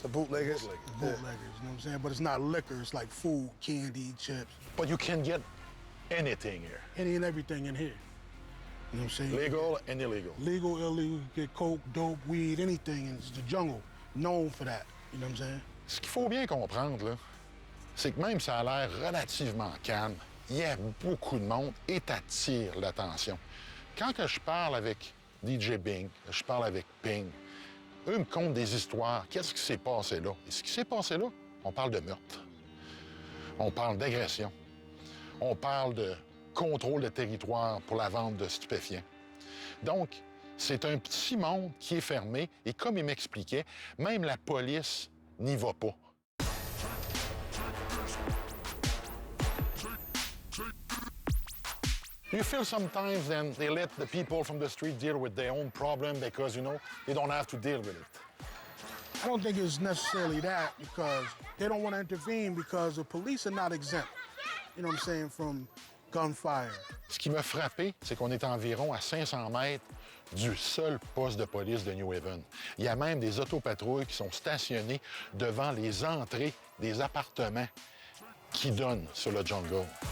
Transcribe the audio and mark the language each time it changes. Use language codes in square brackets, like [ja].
[en] The bootleggers? The bootleggers, you know what I'm saying? But it's not liquor, it's like food, candy, chips. But you can get anything here. Any and everything in here. You know what I'm saying? Legal and illegal. Legal, illegal, you get coke, dope, weed, anything. And it's the jungle, known for that. You know what I'm saying? [fr] Ce qu'il faut bien comprendre, là, c'est que même si ça a l'air relativement calme, il y a beaucoup de monde et t'attire l'attention. Quand que je parle avec DJ Bing, je parle avec Ping, eux me content des histoires. Qu'est-ce qui s'est passé là? Et ce qui s'est passé là, on parle de meurtre. On parle d'agression. On parle de contrôle de territoire pour la vente de stupéfiants. Donc, c'est un petit monde qui est fermé et comme il m'expliquait, même la police n'y va pas. [en] You feel sometimes then they let the people from the street deal with their own problem because, they don't have to deal with it. I don't think it's necessarily that because they don't want to intervene because the police are not exempt, you know what I'm saying, from gunfire. [fr] Ce qui m'a frappé, c'est qu'on est environ à 500 mètres du seul poste de police de New Haven. Il y a même des autopatrouilles qui sont stationnées devant les entrées des appartements qui donnent sur le jungle.